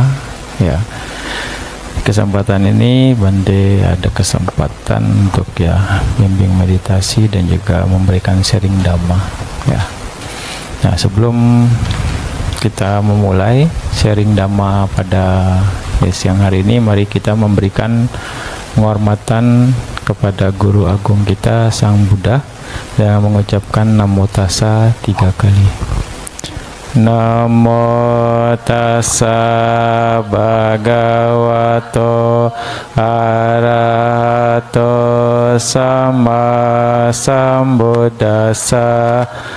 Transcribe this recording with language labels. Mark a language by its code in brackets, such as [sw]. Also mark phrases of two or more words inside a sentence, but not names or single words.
[id] Ya, kesempatan ini Bante ada kesempatan untuk bimbing meditasi dan juga memberikan sharing dhamma. Ya, nah, sebelum kita memulai sharing dhamma pada siang hari ini, mari kita memberikan penghormatan kepada Guru Agung kita Sang Buddha dengan mengucapkan [pi] Namo Tassa [id] 3 kali. [pi] Namo tassa bhagavato arahato sama sambuddhassa.